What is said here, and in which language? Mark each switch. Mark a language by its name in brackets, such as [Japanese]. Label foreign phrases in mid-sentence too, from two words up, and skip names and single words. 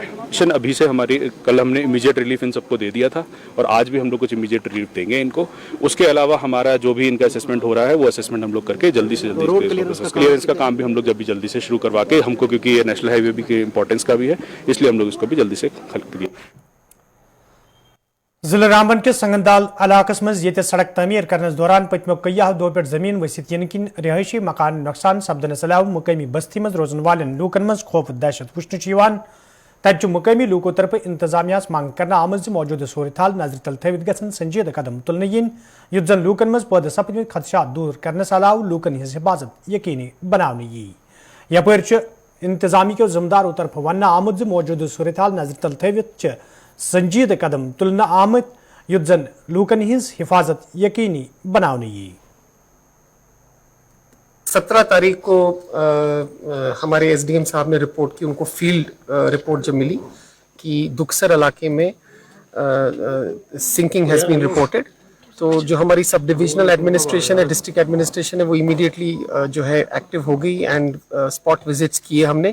[Hindi] मिशन अभी से हमारी, कल हमने [English] immediate relief [Hindi] इन सबको दे दिया था, और आज भी हम लोग कुछ [English] immediate relief [Hindi] देंगे इनको। उसके अलावा हमारा जो भी इनका असेसमेंट हो रहा है, वो असेसमेंट हम लोग करके जल्दी से जल्दी क्लियरेंस का काम भी हम लोग जल्दी से शुरू करवा के, हमको क्योंकि ये [English] national highway [Hindi] भी के इंपॉर्टेंस का भी है, इसलिए हम लोग इसको भी जल्दी से खत्म। [Kashmiri] जिला रामबन के संगंदाल इलाकस मज ये सड़क तमीर करने दौरान पतमो कय्या दो पेट जमीन वसित यनकिन रिहायशी मकान नुकसान सपदनस अलाव मुकामी बस्ती मज रोजन वालन लूकन मज खौफ दहशत वुचन तत मुकामी लूको तरफ इंतजामिया मांग करना आमज मौजूदा सूरत हाल नजर तल थवित गसन संजीदा कदम तुलन yin युथ जन लूकन मज पद सपदमित खदशात दूर करने अलाव लूकन हिज हिफाजत यकीनी बनाने यी यपर इंतजामी के जिम्मेदारों तरफ वन आमद मौजूदा सूरत हाल नजर तल थवित संजीदा कदम तुलन आमद युथ जन लूकन हिज हिफाजत यकीनी बनाने यी। [Hindi] 17 तारीख को हमारे एसडीएम साहब ने रिपोर्ट की, उनको [English] field report [Hindi] जब मिली कि दुक्सर इलाके में [English] sinking has been reported, [Hindi] तो जो हमारी [English] sub divisional administration [Hindi] है, [English] district administration [Hindi] है, वो इमीडिएटली जो है एक्टिव हो गई [English] and spot visits [Hindi] किए हमने।